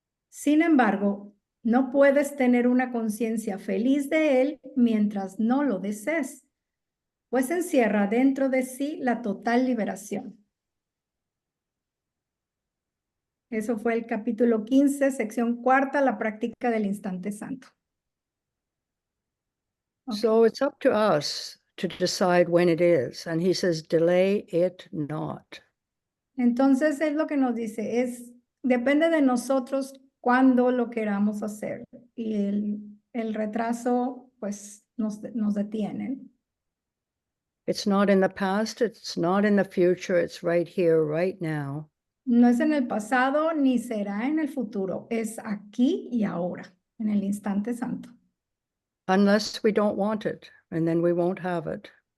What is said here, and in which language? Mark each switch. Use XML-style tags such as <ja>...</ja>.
<es>Sin embargo, no puedes tener una conciencia feliz de él mientras no lo desees, pues encierra dentro de sí la total liberación. Eso fue el capítulo 15, sección 4, la práctica del instante santo.</es> <en>Okay. So it's up to us to decide when it is. And he says, delay it not.</en> <es>Entonces es lo que nos dice, depende de nosotros cuándo lo queramos hacer. Y el retraso, pues, nos detienen.</es> <en>It's not in the past, it's not in the future, it's right here, right now.</en> <es>No es en el pasado ni será en el futuro, es aquí y ahora, en el instante santo.</es> <en>Unless we don't want it, and then we won't have it.</en>